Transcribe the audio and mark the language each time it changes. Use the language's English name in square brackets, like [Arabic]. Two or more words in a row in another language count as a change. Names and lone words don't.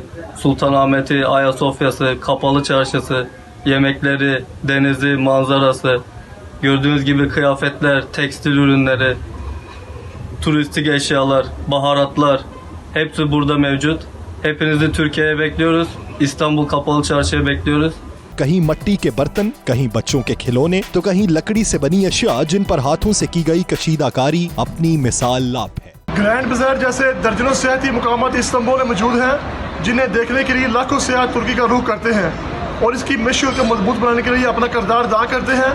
[Turkish] Sultanahmet'i, Ayasofya'sı, Kapalı Çarşısı, yemekleri, denizi, manzarası. Gördüğünüz gibi kıyafetler, tekstil ürünleri, turistik eşyalar, baharatlar hepsi burada mevcut. Hepinizi Türkiye'ye bekliyoruz. İstanbul Kapalı Çarşı'ya bekliyoruz. [Urdu] کہیں مٹی کے برتن، کہیں بچوں کے کھلونے، تو کہیں لکڑی سے بنی اشیا جن پر ہاتھوں سے کی گئی کشیدہ کاری اپنی مثال لاپ ہے. گرینڈ بازار جیسے درجنوں سیاحتی مقامات استنبول میں موجود ہیں، جنہیں دیکھنے کے لیے لاکھوں سیاح ترکی کا رخ کرتے ہیں اور اس کی مشہور کو مضبوط بنانے کے لیے اپنا کردار ادا کرتے ہیں.